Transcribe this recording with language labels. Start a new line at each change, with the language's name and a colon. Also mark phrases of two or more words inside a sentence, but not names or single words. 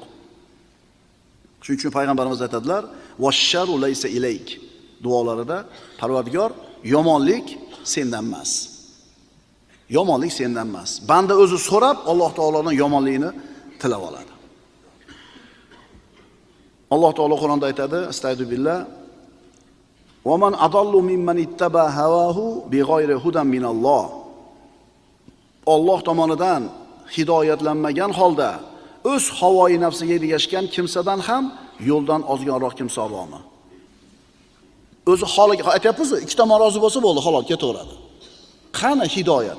Uzbek: Shuning uchun payg'ambarimiz aytadilar:
Arabic: "والشر ليس إليك"
Uzbek: duolarida, Parvardigor, yomonlik sendan emas. Yomonlik sendan emas. Banda o'zi so'rab Alloh taolodan yomonlikni tilab oladi. Alloh taolo Qur'onda aytadi: "Astagfirullah.
Arabic: ومن أضل ممن اتبع هواه بغير هدى من الله."
Uzbek: Alloh tomonidan hidoyatlanmagan holda o'z havoyi nafsiga ergashgan kimsadan ham yo'ldan ozganroq kimsa bormi? O'zi holiga aytyapmiz, ikki tomon rozi bo'lsa bo'ldi, halol ketaveradi. Qani hidoyat?